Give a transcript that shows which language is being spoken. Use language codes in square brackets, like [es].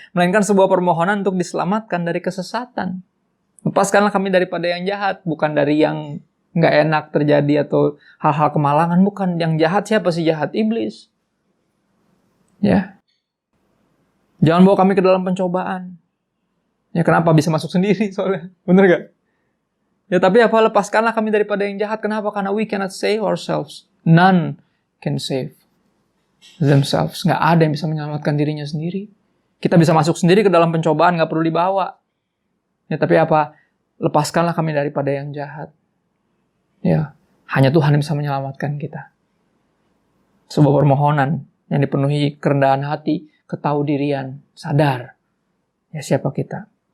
[id] Melainkan sebuah permohonan untuk diselamatkan dari kesesatan. Lepaskanlah kami daripada yang jahat, bukan dari yang nggak enak terjadi atau hal-hal kemalangan. Bukan yang jahat, siapa sih jahat? Iblis. Ya. Jangan bawa kami ke dalam pencobaan. Ya kenapa? Bisa masuk sendiri soalnya. Bener gak? Ya tapi apa? Lepaskanlah kami daripada yang jahat. Kenapa? [en] Karena we cannot save ourselves. None can save themselves. [id] Nggak ada yang bisa menyelamatkan dirinya sendiri. Kita bisa masuk sendiri ke dalam pencobaan, nggak perlu dibawa. Ya tapi apa? Lepaskanlah kami daripada yang jahat. Ya, hanya Tuhan yang bisa menyelamatkan kita. Sebuah permohonan yang dipenuhi kerendahan hati, ketahuidirian, sadar. Ya siapa kita?